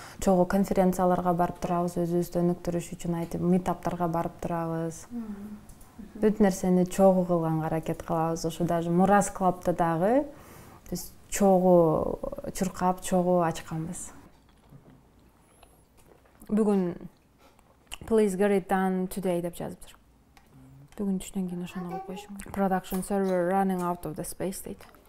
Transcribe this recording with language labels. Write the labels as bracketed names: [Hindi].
[Kyrgyz] Чогуу конференцияларга барып турабыз, өзүбүздү өнүктүрүш үчүн айтып, митаптарга барып турабыз. Бүт нерсени чогуу кылганга аракет кылабыз. Ошо даже Мурас Клабты дагы биз чогуу чуркап, чогуу ачканбыз. Бүгүн [English] Please get it done today [Kyrgyz] деп жазыптыр. Бүгүн түштөн кийин ошону кылып коюшум керек. [English] Production server running out of the space [Kyrgyz] дейт.